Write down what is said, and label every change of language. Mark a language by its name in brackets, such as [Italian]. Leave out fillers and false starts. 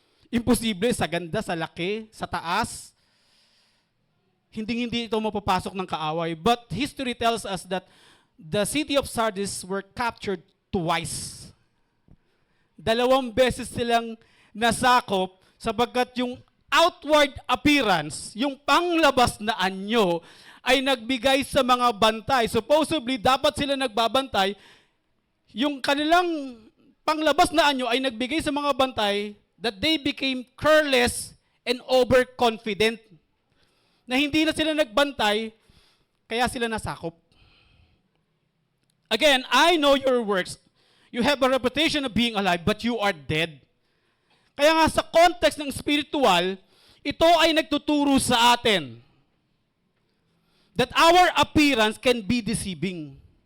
[Filipino] Imposible sa ganda, sa laki, sa taas. Hindi ito mapapasok ng kaaway. [English] But history tells us that the city of Sardis were captured twice. [Filipino] 2 beses silang nasakop sapagkat yung [English] outward appearance, [Filipino] yung panglabas na anyo, ay nagbigay sa mga bantay. Supposedly, dapat sila nagbabantay. Yung kanilang panglabas na anyo ay nagbigay sa mga bantay [English] that they became careless and overconfident. [Filipino] Na hindi na sila nagbantay, kaya sila nasakop. [English] Again, I know your works. You have a reputation of being alive, but you are dead. [Filipino] Kaya nga sa context ng spiritual, ito ay nagtuturo sa atin [English] that our appearance can be deceiving.